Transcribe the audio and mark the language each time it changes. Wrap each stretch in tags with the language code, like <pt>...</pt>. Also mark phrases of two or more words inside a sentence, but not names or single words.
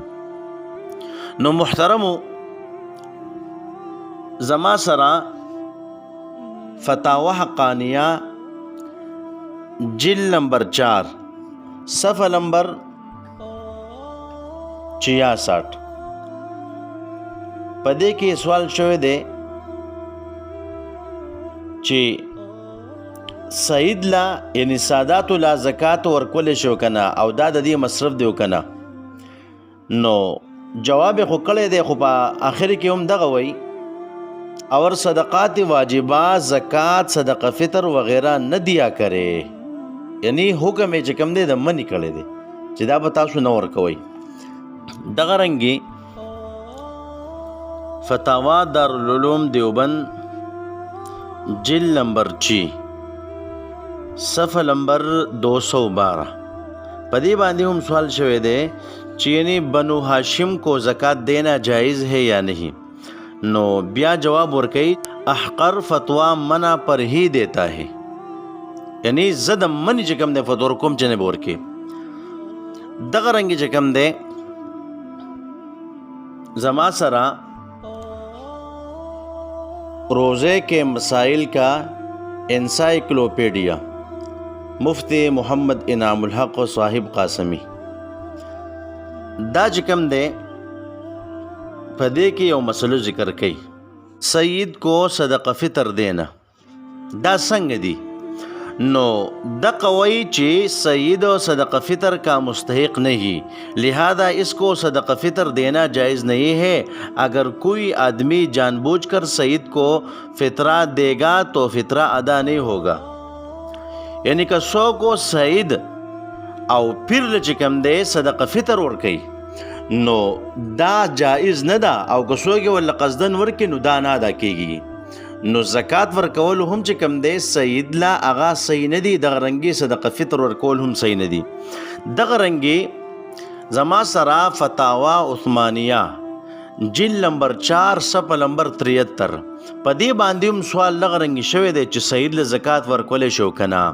<ps>نو محترمو، زما سره فتاوی حقانیه جلد نمبر 4 صفحه نمبر 66 په دې کې سوال شوی دی چې سید لا یعنی سادات لا زکات ورکول شو کنه او دا د دې مصرف دی کنه؟ نو جواب خو کړی دی، خو په آخر کې هم دغه وایي</ps> <ur>اور صدقات واجبات زکات صدقه فطر وغیرہ نه دیا کرے،</ur> <ps>یعنی حکم یې چې کوم دی د منی کړی دی چې دا به تاسو نه ورکوئ. دغه رنګې فتاوا دارالعلوم دیوبند جلد نمبر 6 صفحه نمبر 212 په دې باندې هم سوال شوی دی چې یعنی</ps> <ur>بنو ہاشم کو زکات دینا جائز ہے یا نہیں؟</ur> <ps>نو بیا جواب ورکئی</ps> <ur>احقر فتوا منع پر ہی دیتا ہے،</ur> <ps>یعنی زد منی چې کوم دی فتوا کوم چې نه به ورکې. دغه رنګې چې کوم دی زما سره روزے کے مسائل کا انسائکلوپیڈیا مفتی محمد انعام الحق صاحب قاسمی، دا چې کوم دی په دې کې یو مسئلو ذکر کړي،</ps> <ur>سید کو صدقه فطر دینا</ur> <ps>دا څنګه دی؟ نو دغه وایي چې</ps> <ur>سید صدقه فطر کا مستحق نہیں، لہذا اس کو صدقه فطر دینا جائز نہیں ہے. اگر کوئی آدمی جان بوجھ کر سید کو فطرہ دے گا تو فطرہ ادا نہیں ہوگا.</ur> <ps>یعنی کہ 100 کو سید او پھر چې کوم دی صدقه فطر ورکوي نو دا جائز نه ده، او که څوک یې ورله قصدن ورکړي نو دا نه ادا کیږي. نو زکات ورکول هم چې کوم دی سید لا هغه صحیح نه دي، دغه رنګې صدقه فطر ورکول هم صحیح نه دي. دغه رنګې زما سره فتاوا عثمانیه جلد نمبر 4 صفحه نمبر 73 په دې باندې هم سوال دغه رنګې شوی دی چې سید له زکات ورکولی شو که نه؟</ps>